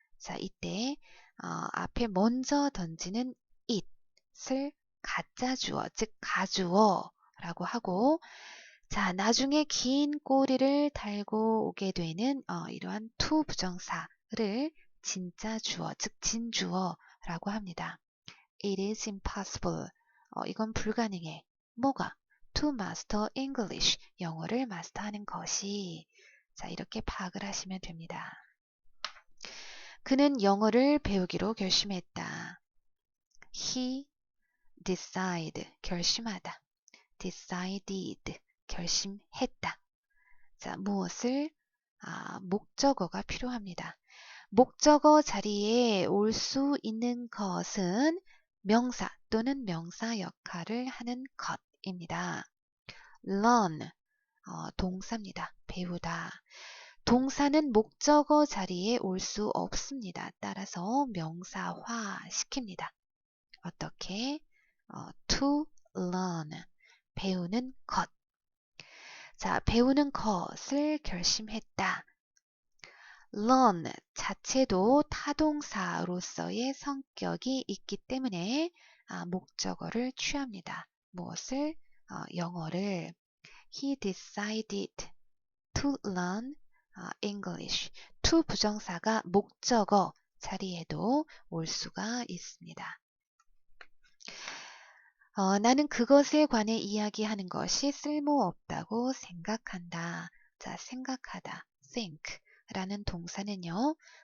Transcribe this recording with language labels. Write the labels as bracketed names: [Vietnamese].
[Korean] 자, 이때 앞에 먼저 던지는 it을 가짜 주어, 즉 가주어라고 하고, 자, 나중에 긴 꼬리를 달고 오게 되는 이러한 to 부정사를 진짜 주어, 즉 진주어라고 합니다. [English] It is impossible. [Korean] 이건 불가능해. 뭐가? [English] To master English. [Korean] 영어를 마스터하는 것이. 자, 이렇게 파악을 하시면 됩니다. 그는 영어를 배우기로 결심했다. [English] He decide, [Korean] 결심하다. decided, 결심했다. 자, 무엇을? 목적어가 필요합니다. 목적어 자리에 올 수 있는 것은 명사 또는 명사 역할을 하는 것입니다. learn, 동사입니다. 배우다. 동사는 목적어 자리에 올 수 없습니다. 따라서 명사화 시킵니다. 어떻게? [English] to learn, [Korean] 배우는 것. 자, 배우는 것을 결심했다. learn 자체도 타동사로서의 성격이 있기 때문에 목적어를 취합니다. 무엇을? 영어를. [English] He decided to learn English. [Korean] to 부정사가 목적어 자리에도 올 수가 있습니다. 나는 그것에 관해 이야기하는 것이 쓸모없다고 생각한다. 자, 생각하다. think 라는 동사는요.